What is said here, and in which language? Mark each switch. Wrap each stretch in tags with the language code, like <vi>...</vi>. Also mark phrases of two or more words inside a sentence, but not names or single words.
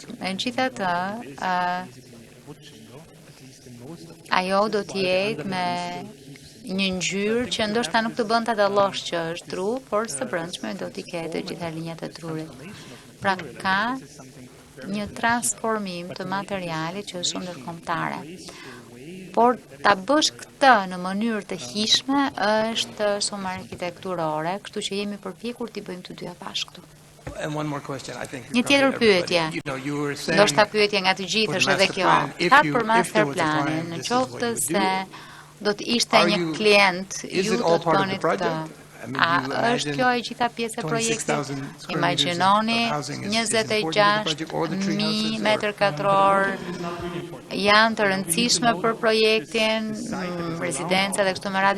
<sq>Megjithatë, ajo do të jetë me një ngjyrë që ndoshta nuk të bën ta dallosh që është dru, por së brendshme do t'i ketë gjitha linjat e drurit. Pra ka një transformim të materialit që është shumë ndërkombëtare. Por ta bësh këtë në mënyrë të hijshme është shumë arkitekturore, kështu që jemi përpjekur t'i bëjmë të dyja bashkë këtu.</sq> <en>And one more question, I think.</en> <sq>Një tjetër pyetje.</sq> <en>You were saying</en> <sq>Ndoshta pyetje nga të gjithë është edhe kjo. Çfarë për masterplanin, në qoftë se do të ishte një klient, ju do të bëni këtë. A është kjo e gjitha pjesë e projektit? Imagjinoni 26.000 metër katror janë të rëndësishme për projektin, rezidenca dhe kështu me radhë.</sq>